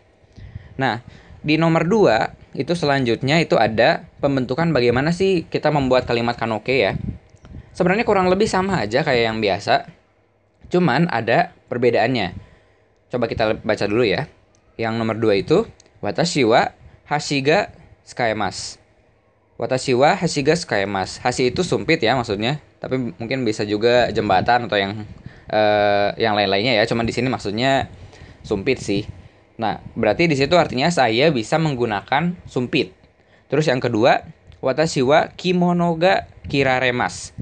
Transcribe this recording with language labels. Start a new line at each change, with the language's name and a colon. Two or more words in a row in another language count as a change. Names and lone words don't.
Indonesian: Nah, di nomor 2 itu selanjutnya itu ada pembentukan bagaimana sih kita membuat kalimat kanoke ya. Sebenarnya kurang lebih sama aja kayak yang biasa. Cuman ada perbedaannya. Coba kita baca dulu ya. Yang nomor 2 itu
Japanese: 私は箸が使えます. 私は箸が使えます.
Indonesian: Hashi itu sumpit ya maksudnya, tapi mungkin bisa juga jembatan atau yang lain-lainnya ya. Cuman di sini maksudnya sumpit sih. Nah, berarti di situ artinya saya bisa menggunakan sumpit. Terus yang kedua,
Japanese: 私は着物が着られます.